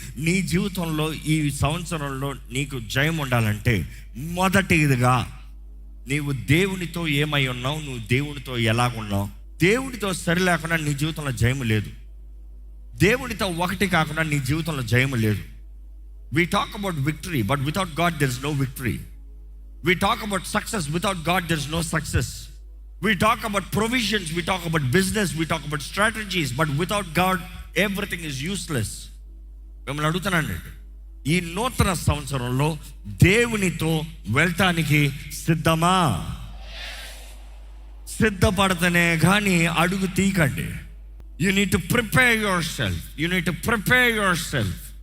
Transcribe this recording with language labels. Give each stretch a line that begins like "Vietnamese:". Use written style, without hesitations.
Telugu: నీ జీవితంలో ఈ సంవత్సరంలో నీకు జయం ఉండాలంటే మొదటిదిగా నీవు దేవునితో ఏమై ఉన్నావు, నువ్వు దేవునితో ఎలాగున్నావు. దేవునితో సరి లేకుండా నీ జీవితంలో జయము లేదు. దేవునితో ఒకటి కాకుండా నీ జీవితంలో జయము లేదు.
English: We talk about victory, but without God there is no victory. We talk about success, without God there is no success. We talk about provisions, we talk about business, we talk about strategies, but without God everything is useless.
Telugu: మిమ్మల్ని అడుగుతున్నాను, ఈ నూతన సంవత్సరంలో దేవునితో వెళ్ళటానికి సిద్ధమా? సిద్ధపడితేనే కానీ అడుగు తీయకండి.
English: You need to prepare yourself, you need to prepare yourself.